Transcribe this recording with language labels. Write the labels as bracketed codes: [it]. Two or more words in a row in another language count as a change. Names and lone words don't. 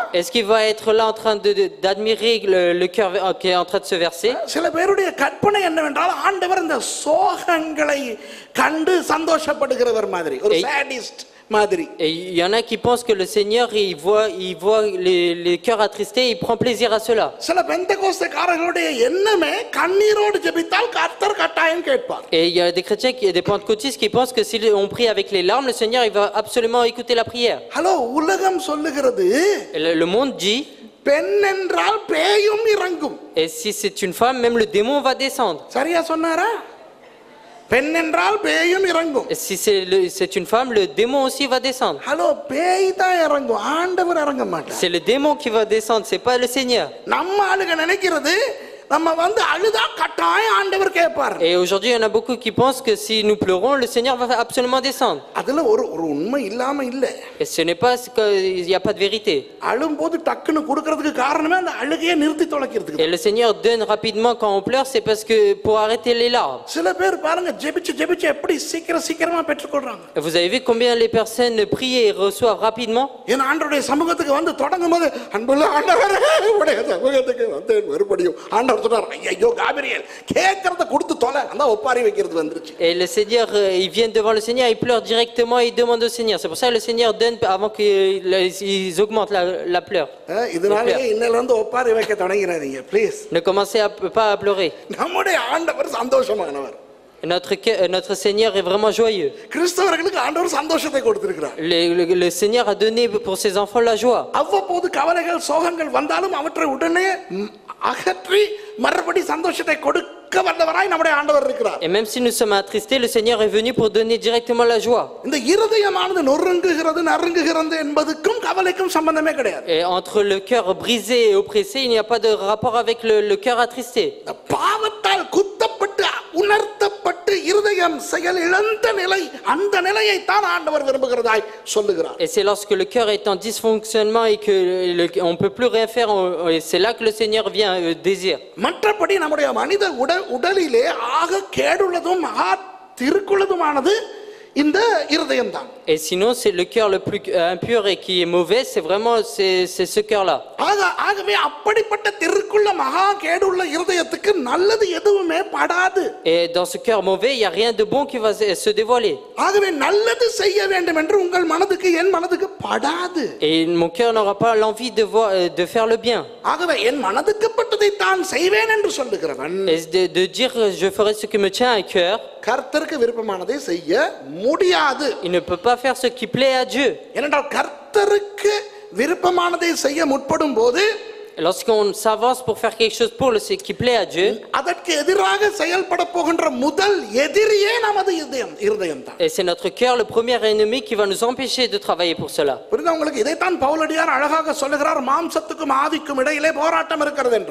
[fr] Est-ce qu'il va être là en train d'admirer le cœur qui est en train de se verser? [ta] சில பேருடைய கற்பனை என்னவென்றால் ஆண்டவர் இந்த சோகங்களை கண்டு சந்தோஷப்படுகிறவர் மாதிரி, ஒரு சாடிஸ்ட் மாதிரி. [fr] Et il y en a qui pensent que le Seigneur il voit les cœurs attristés, il prend plaisir à cela. [ta] சில பெந்தெகோஸ்தேக்காரர்களுடைய எண்ணமே கண்ணீரோடு ஜெபித்தால் கர்த்தர் கட்டாயம் கேட்பார். [fr] Et il y a des chrétiens des pentecôtistes qui pensent que si on prie avec les larmes, le Seigneur il va absolument écouter la prière. [ta] ஹலோ, உலகம் சொல்லுகிறது [fr] Et le monde dit, [ta] பெண் என்றால் பேயும் இறங்கும். [fr] et si c'est une femme, même le démon va descendre. [ta] சரியா சொன்னாரா? பெண் என்றால் பேயும் இறங்கும். [fr] Et si c'est une femme, le démon aussi va descendre. [ta] ஹலோ, பேய் தான் இறங்கும், ஆண்டவர் இறங்க மாட்டார். [fr] C'est le démon qui va descendre, c'est pas le Seigneur. [ta] நம்ம ஆளுங்க நினைக்கிறது நம்ம வந்து அழுதா கட்டாயம் ஆண்டவர் கேட்பார். [fr] Et aujourd'hui, il y en a beaucoup qui pensent que si nous pleurons, le Seigneur va absolument descendre. [ta] அதுல ஒரு உண்மை இல்லாம இல்ல. [fr] Et ce n'est pas il n'y a pas de vérité. [ta] அழும்போது டக்குன்னு கொடுக்கிறதுக்கு காரணமே அந்த அழுகையை நிறுத்தி தொலைக்கிறதுக்கு. [fr] Et le Seigneur donne rapidement quand on pleure, c'est parce que pour arrêter les larmes. [ta] சில பேர் பாருங்க ஜெபிச்சு எப்படி சீக்கிரமா பெற்றுக்கொள்றாங்க. [fr] Et vous avez vu combien les personnes prient et reçoivent rapidement? [ta] ஏன் ஆண்டவருடைய சமூகத்துக்கு வந்து தொடங்கும்போது அன்புள்ள ஆண்டவரே உடைய சமூகத்துக்கு வந்து மறுபடியும் ஆண்டவர் சொன்னார், ஐயோ காபிரியேல் கேட்கறத கொடுத்து தொலை, அந்த ஒப்பாரி வைக்கிறது வந்துருச்சு. [fr] Et le Seigneur, ils viennent devant le Seigneur, ils pleurent directement, ils demandent au Seigneur. C'est pour ça que le Seigneur donne avant qu'ils augmentent la pleure. [ta] இதனாலே இன்னையில இருந்து ஒப்பாரி வைக்க தொடங்கிறாதீங்க ப்ளீஸ். [fr] Ne commencez pas à pleurer. [ta] நம்முடைய ஆண்டவர் சந்தோஷமானவர். [fr] Notre Seigneur est vraiment joyeux. [ta] கிறிஸ்தவர்களுக்கு ஆண்டவர் சந்தோஷத்தை கொடுத்திருக்கிறார். [fr] Le Seigneur a donné pour ses enfants la joie. [ta] அவ்வப்போது கவலைகள் சோகங்கள் வந்தாலும் அவற்றை உடனே அகற்றி மறுபடி சந்தோஷத்தை கொடுக்க வல்லவராய் நம்முடைய ஆண்டவர் இருக்கிறார். [fr] Et même si nous sommes attristés, le Seigneur est venu pour donner directement la joie. [ta] இந்த இருதயமானது நறுங்குகிறது என்பதுக்கும் கவலைக்கும் சம்பந்தமே கிடையாது. [fr] Et entre le cœur brisé et oppressé, il n'y a pas de rapport avec le cœur attristé. [ta] பாவத்தால் குத்தப்பட்டு உணர்த்தப்பட்டு இருதயம் செயல் இழந்த நிலை, அந்த நிலையை தான் ஆண்டவர் விரும்புகிறதாய் சொல்லுகிறார். [fr] Et c'est lorsque le cœur est en dysfonctionnement et que on peut plus rien faire, et c'est là que le Seigneur vient désire. [ta] மற்றபடி நம்முடைய மனித உடலிலே ஆக கேடுள்ளதும் மகா திருக்குள்ளதுமானது இந்த இருதயம் தான். [fr] Et sinon, c'est le cœur le plus impur et qui est mauvais, c'est vraiment c'est ce cœur-là. [ta] ஆகவே அப்படிப்பட்ட திருக்குள்ள மகா கேடுள்ள இருதயத்துக்கு நல்லது எதுவுமே படாது. [fr] Et dans ce cœur mauvais, il n'y a rien de bon qui va se dévoiler. [ta] ஆகவே நல்லது செய்ய வேண்டும் என்று உங்கள் மனதுக்கு என் மனதுக்கு படாது. [fr] Et mon cœur n'aura pas l'envie de faire le bien. [ta] ஆகவே என் மனதுக்கு பட்டதை தான் செய்வேன் என்று சொல்லுகிறவன் [fr] Et de dire je ferai ce qui me tient à cœur, [ta] கர்த்தருக்கு விருப்பமானதை செய்ய முடியாது. [fr] il ne peut pas faire ce qui plaît à Dieu. [ta] ஏனென்றால் கர்த்தருக்கு விருப்பமானதை செய்ய முற்படும் போது [fr] Lorsqu'on s'avance pour faire quelque chose pour ce qui plaît à Dieu, [ta] அதற்கு எதிராக செயல்பட போகின்ற முதல் எதிரியே நமது இருதயம் தான். [fr] et c'est notre cœur le premier ennemi qui va nous empêcher de travailler pour cela. [ta] புரியுதா உங்களுக்கு? இதைத்தான் பவுலடியார் அழகாக சொல்லுகிறார், மாம்சத்துக்கும் ஆவிக்கும் இடையிலே போராட்டம் இருக்கிறது என்று.